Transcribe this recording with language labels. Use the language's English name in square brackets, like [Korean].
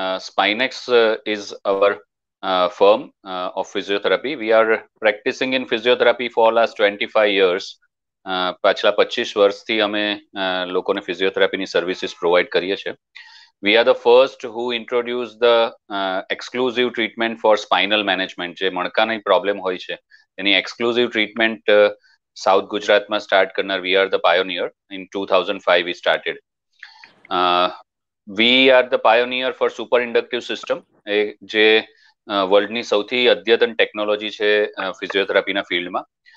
[English] Spinex is our firm of physiotherapy. We are practicing in physiotherapy for last 25 years. [Gujarati] પાછલા 25 વર્ષથી અમે લોકોને ફિઝિયોથેરાપીની services provide કરીએ છીએ. [English] We are the first who introduced the exclusive treatment for spinal management. [Gujarati] જે મણકાની problem હોય છે એની exclusive treatment south ગુજરાતમાં સ્ટાર્ટ કરનાર [English] we are the pioneer. In 2005 we started. We are the pioneer for super inductive system, [Gujarati] જે વર્લ્ડની સૌથી અદ્યતન technology છે ફિઝિયોથેરાપીના ફિલ્ડમાં.